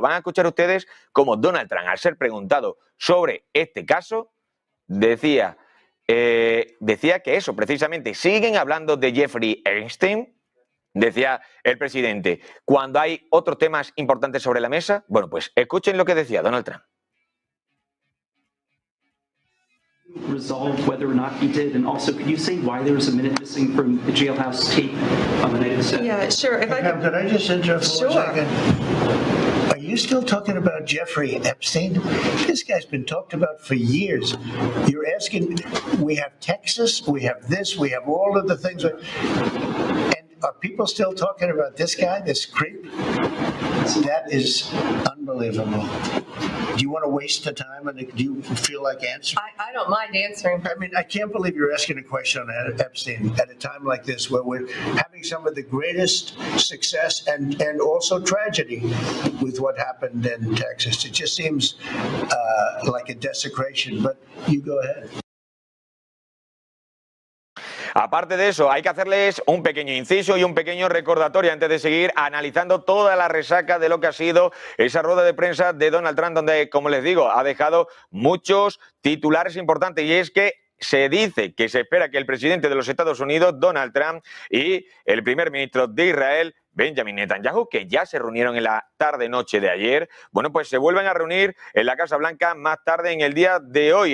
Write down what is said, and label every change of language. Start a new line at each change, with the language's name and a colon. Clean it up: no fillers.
Spanish: Van a escuchar ustedes cómo Donald Trump, al ser preguntado sobre este caso, decía que eso, precisamente, siguen hablando de Jeffrey Epstein. Decía el presidente, cuando hay otros temas importantes sobre la mesa. Bueno, pues escuchen lo que decía Donald Trump.
English: Resolve whether or not he did, and also could you say why there was a minute missing from the jailhouse tape on the night of the set? Yeah, sure. If I could I just interrupt for Sure. 1 second? Are you still talking about Jeffrey Epstein? This guy's been talked about for years. You're asking, we have Texas, we have this, we have all of the things. And are people still talking about this guy, this creep? That is unbelievable. Do you want to waste the time, and do you feel like answering? I don't mind answering. I mean, I can't believe you're asking a question on Epstein at a time like this, where we're having some of the greatest success and also tragedy with what happened in Texas. It just seems like a desecration, but you go ahead.
Spanish: Aparte de eso, hay que hacerles un pequeño inciso y un pequeño recordatorio antes de seguir analizando toda la resaca de lo que ha sido esa rueda de prensa de Donald Trump, donde, como les digo, ha dejado muchos titulares importantes, y es que se dice que se espera que el presidente de los Estados Unidos, Donald Trump, y el primer ministro de Israel, Benjamin Netanyahu, que ya se reunieron en la tarde-noche de ayer, bueno, pues se vuelven a reunir en la Casa Blanca más tarde en el día de hoy.